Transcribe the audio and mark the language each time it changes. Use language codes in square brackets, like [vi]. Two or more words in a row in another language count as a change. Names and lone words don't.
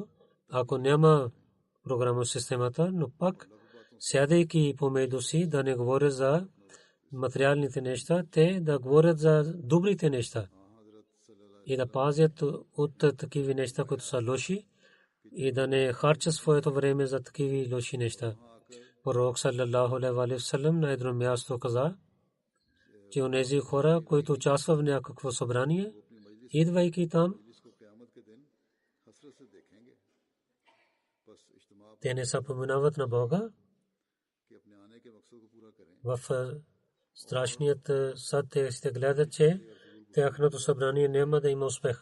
[bg] Ако няма програма в системата, но пак сядайки помежду си да не говорят за материалните неща, те да говорят за добрите неща и да пазят от такива неща, които са лоши, и да не харчат своето време за такива лоши неща. Пророк [ar] صلى الله عليه وسلم [bg] на едно място каза, че онези хора, които участват в някакво събрание, идвайки там, те не се поминават на Бога. В страшният съд те ще гледат, че тяхното събрание няма да има успех.